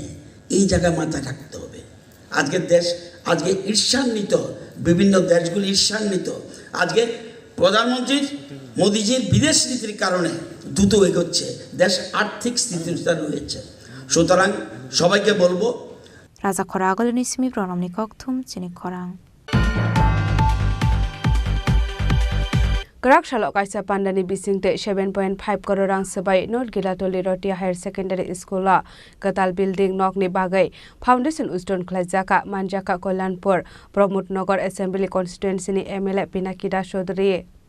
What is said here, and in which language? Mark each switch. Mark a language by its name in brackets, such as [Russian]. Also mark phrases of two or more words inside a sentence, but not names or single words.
[Bangla] এই জায়গায় মাথা রাখতে হবে। আজকে দেশ আজকে ঈর্ষান্বিত, বিভিন্ন দেশগুলি ঈর্ষান্বিত। আজকে প্রধানমন্ত্রীর মোদিজির বিদেশ নীতির কারণে দ্রুত এগোচ্ছে, দেশ আর্থিক স্থিতিশীলতা রয়েছে। সুতরাং সবাইকে বলবো, [Kok Borok] Raja Khorang Nisimi Pronamni Kokthum Chini Khorang. Kerak Shalok Kaisa Pandani Bisingte 7.5 crore rang sebai North Gilatoli Rotia Higher Secondary School la Katal Building Nok ni bagai Foundation Uston Klajaka Manjaka Kolanpur Pramod Nagar Assembly Constituency ni MLA Pinakida Chaudhary